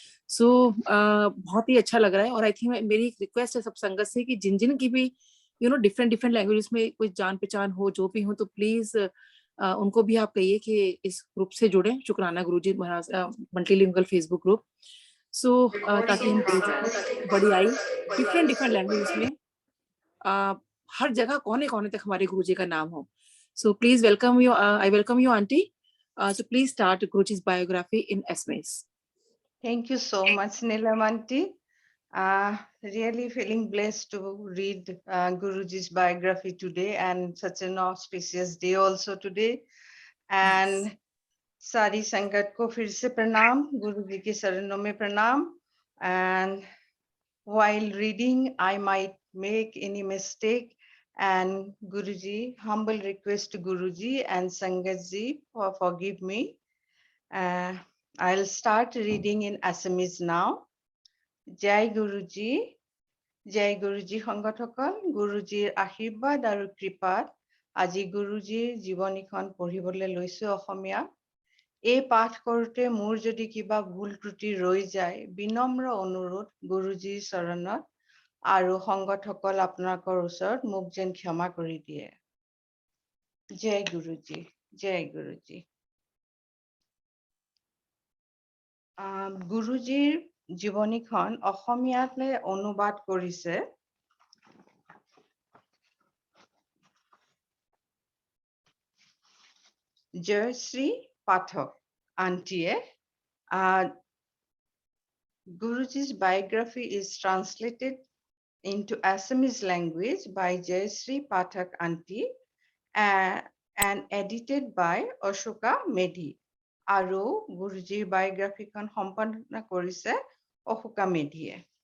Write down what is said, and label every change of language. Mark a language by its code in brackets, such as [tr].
[hi] सो बहुत ही अच्छा लग रहा है। और [en] I think [hi] मेरी एक रिक्वेस्ट है सब संगत से कि जिन जिन की भी डिफरेंट लैंग्वेजेस में कोई जान पहचान हो, जो भी हो, तो प्लीज उनको भी आप कहिए कि इस ग्रुप से जुड़े, शुक्राना गुरुजी महाराज मल्टीलिंगुअल फेसबुक ग्रुप। सो ताकि हम बड़ी आई डिफरेंट लैंग्वेजेस में हर जगह कोने कोने तक हमारे गुरुजी का नाम हो। [en] So please welcome you, I welcome you aunty. So please start Guruji's biography in Assamese. Thank you so much, Neelam aunty. Really feeling blessed to read Guruji's biography today, and such an auspicious day also today. [hi] And सारी संगत को फिर से प्रणाम, गुरुजी के चरणों में प्रणाम। [en] And while reading, I might make any mistake. And Guruji, humble request to Guruji and Sangat ji for forgive me. I'll start reading in Assamese now. Jai Guruji, [as] জয় গুৰুজী সংগঠকল, গুৰুজীৰ আশীৰ্বাদ আৰু কৃপাত আজি গুৰুজীৰ জীৱনীখন পঢ়িবলৈ লৈছো অসমীয়া। এই পাঠ কৰোঁতে মোৰ যদি কিবা ভুল ত্ৰুটি ৰৈ যায়, বিনম্ৰ অনুৰোধ গুৰুজীৰ চৰণত আৰু সংগঠকল আপোনালোকৰ ওচৰত মোক যেন ক্ষমা কৰি দিয়ে। জয় গুৰুজী, জয় গুৰুজী। গুৰুজীৰ জীৱনীখন অসমীয়ালৈ অনুবাদ কৰিছে জয়শ্ৰী পাঠক আন্টিয়ে। [en] Guruji's biography is translated into Assamese language by Jayashree Pathak Aunty and edited by Ashoka Medhi. [as] Aru [en] Guruji's biography [as] kon সম্পাদনা কৰিছে Ashoka Medhiye.